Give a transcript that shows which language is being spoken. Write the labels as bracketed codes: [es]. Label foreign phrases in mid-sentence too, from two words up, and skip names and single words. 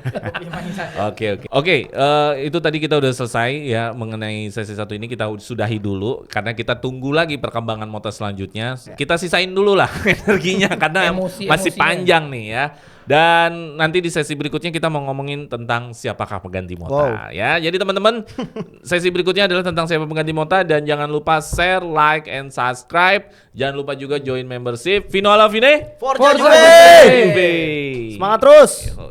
[id] Oke, itu tadi kita udah selesai ya mengenai sesi 1 ini, kita sudahi dulu karena kita tunggu lagi perkembangan Mota selanjutnya. Kita sisain dulu lah energinya karena masih panjang nih ya. Dan nanti di sesi berikutnya kita mau ngomongin tentang siapakah pengganti Mota ya. Jadi teman-teman, sesi berikutnya adalah tentang siapa pengganti Mota, dan jangan lupa [en] share, like, and subscribe. [id] Jangan lupa juga [en] join membership. [it] Fino alla fine. Forza Juve! [id] Semangat terus.